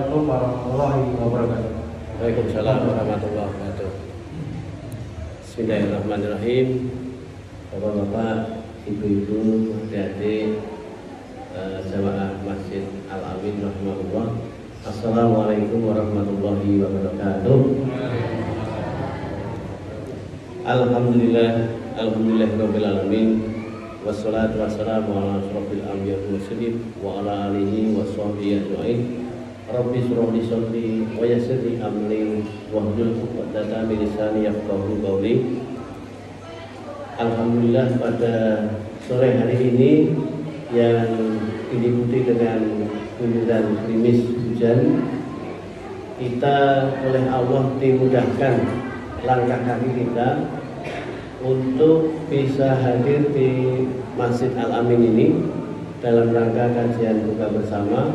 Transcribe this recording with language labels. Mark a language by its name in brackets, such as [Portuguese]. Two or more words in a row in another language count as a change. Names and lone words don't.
[Arabic] ورحمة الله وبركاته. وعليكم السلام ورحمة الله وبركاته. بسم الله الرحمن الرحيم. [Indonesian] Bapak-bapak, ibu-ibu, adik-adik, jamaah Masjid Al-Amin rahimahullah. [Arabic] السلام عليكم ورحمة الله وبركاته. الحمد لله رب العالمين. والصلاة والسلام على أشرف الأنبياء والمرسلين وعلى آله وصحبه أجمعين. رب اشرح لي صدري ويسر لي أمري واحلل عقدة من لساني يفقهوا قولي. [Indonesian] Alhamdulillah, pada sore hari ini yang diliputi dengan guyuran gerimis hujan, kita oleh Allah dimudahkan langkah kaki kita untuk bisa hadir di Masjid Al-Amin ini dalam rangka kajian buka bersama.